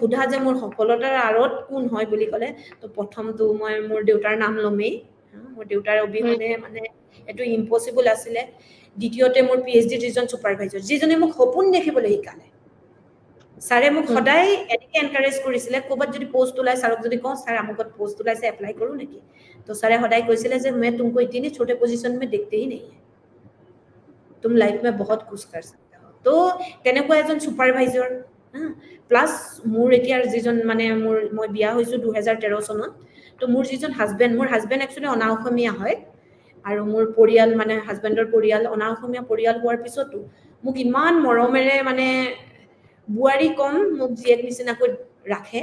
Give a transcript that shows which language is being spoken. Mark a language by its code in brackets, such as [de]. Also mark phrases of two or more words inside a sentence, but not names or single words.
[as] সোধা যে মোৰ সফলতাৰ আঁৰত কোন হয় বুলি ক'লে তো প্ৰথমটো মই মোৰ দেউতাৰ নাম ল'মেই মোৰ দেউতাৰ অবিহনে মানে এইটো ইম্পচিবল আছিলে দ্বিতীয়তে মোৰ PhD যিজন ছুপাৰভাইজাৰ যিজনে মোক সপোন দেখিবলৈ শিকালে ছাৰে মোক সদায় এনেকৈ এনকাৰেজ কৰিছিলে ক'ৰবাত যদি পোষ্ট ওলাই ছাৰক যদি কওঁ ছাৰ আমুকত পোষ্ট ওলাইছে এপ্লাই কৰোঁ নেকি তো ছাৰে সদায় কৈছিলে যে [hi] मैं तुमको इतनी छोटे पोजीशन में देखते ही नहीं है तुम लाइफ में बहुत कुछ कर सकते हो तो [as] তেনেকুৱা এজন ছুপাৰভাইজাৰ প্লাছ মোৰ এতিয়া যিজন মানে মই বিয়া হৈছোঁ 2013 চনত, তো মোৰ যিজন হাজবেণ্ড, মোৰ হাজবেণ্ড একচুৱেলি অনা অসমীয়া হয়, আৰু মোৰ পৰিয়াল মানে হাজবেণ্ডৰ পৰিয়াল অনা অসমীয়া পৰিয়াল হোৱাৰ পিছতো মোক ইমান মৰমেৰে মানে বোৱাৰী কম মোক জীয়েক নিচিনাকৈ ৰাখে।